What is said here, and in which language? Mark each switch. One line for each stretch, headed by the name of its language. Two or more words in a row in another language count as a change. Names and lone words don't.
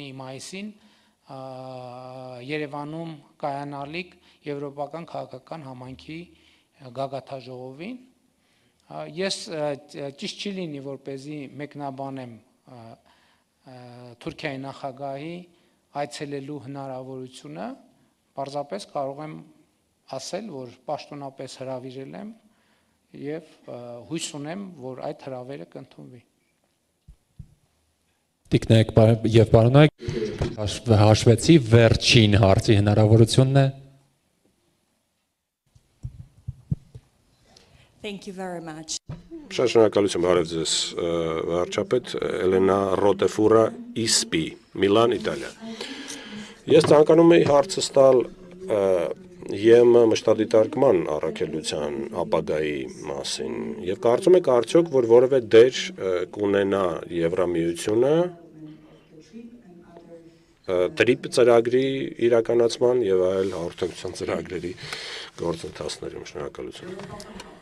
Armenian: մայիսին Երևանում կայանալիք Եվրոպական քաղաքական համայնքի գագաթաժողովին, ես ճիշտ չի լինի, որպեսզի մեկնաբանեմ Թուրքիայի նախագահի այցելելու հնարավորությունը, պարզապես կարող եմ ասել, որ պաշտոնապես հրավիրել եմ եւ հույս ունեմ, որ այդ հրավերը կընդունվի։ Տիկնայք եւ պարոնայք, հաշվեցի վերջին հարցի հնարավորությունն է։
English: Thank you very much.
Armenian: Շատ շնորհակալություն, բարև ձեզ, վարչապետ Էլենա Ռոտեֆուրա Իսպի, Միլան, Իտալիա։ Ես ցանկանում եի հարցս տալ ԵՄ մշտադիտարկման առաքելության ապագայի մասին եւ կարծում եք արդյոք, որ որևէ դեր կունենա Եվրամիությունը տրիպ ծրագրի իրականացման եւ այլ հաղորդակցության ծրագրերի գործընթացներում։ Շնորհակալություն։